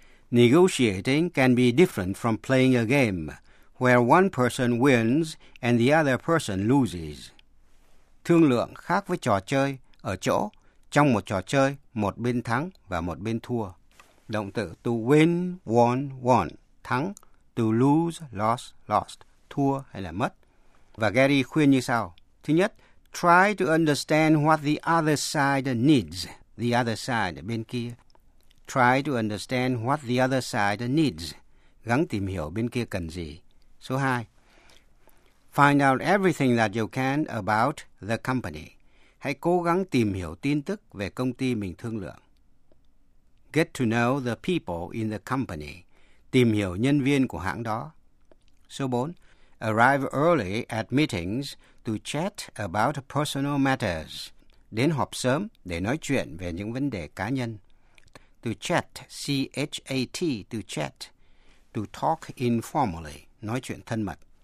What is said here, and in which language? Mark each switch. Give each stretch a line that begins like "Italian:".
English: Negotiating can be different from playing a game where one person wins and the other person loses.
Vietnamese: Thương lượng khác với trò chơi ở chỗ, trong một trò chơi, một bên thắng và một bên thua. Động từ
English: to win, won, won,
Vietnamese: thắng,
English: to lose, lost, lost,
Vietnamese: thua hay là mất. Và Gary khuyên như sau. Thứ nhất,
English: try to understand what the other side needs, the other side,
Vietnamese: bên kia.
English: Try to understand what the other side needs.
Vietnamese: Gắng tìm hiểu bên kia cần gì. Số 2.
English: Find out everything that you can about the company.
Vietnamese: Hãy cố gắng tìm hiểu tin tức về công ty mình thương lượng.
English: Get to know the people in the company.
Vietnamese: Tìm hiểu nhân viên của hãng đó. Số 4.
English: Arrive early at meetings to chat about personal matters.
Vietnamese: Đến họp sớm để nói chuyện về những vấn đề cá nhân.
English: To chat, C-H-A-T, to chat. To talk informally,
Vietnamese: nói chuyện thân mật.